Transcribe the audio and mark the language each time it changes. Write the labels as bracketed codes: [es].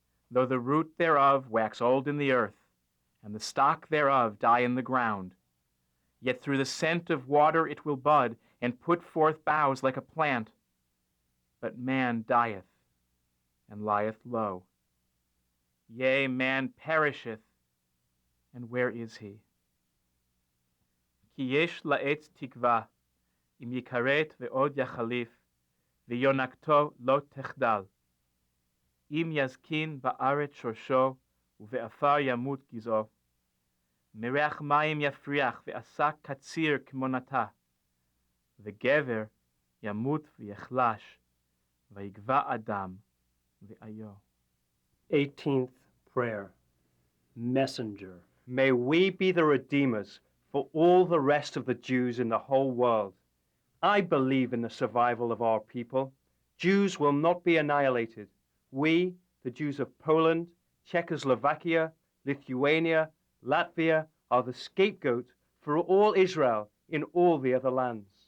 [en] Though the root thereof wax old in the earth, and the stock thereof die in the ground, yet through the scent of water it will bud, and put forth boughs like a plant. But man dieth, and lieth low. Yea, man perisheth, and where is he? [he] כי יש לעץ תקווה, אם יכרת ועוד יחליף, ויונקתו לא תחדל. אם יזקין בארץ שורשו, ובעפר ימות גזעו. מריח מים יפריח, ועסק קציר כמו נטע. וגבר ימות ויחלש, ויגבע אדם ואיו. [en] 18th prayer. Messenger. May we be the redeemers for all the rest of the Jews in the whole world. I believe in the survival of our people. Jews will not be annihilated. We, the Jews of Poland, Czechoslovakia, Lithuania, Latvia, are the scapegoat for all Israel in all the other lands.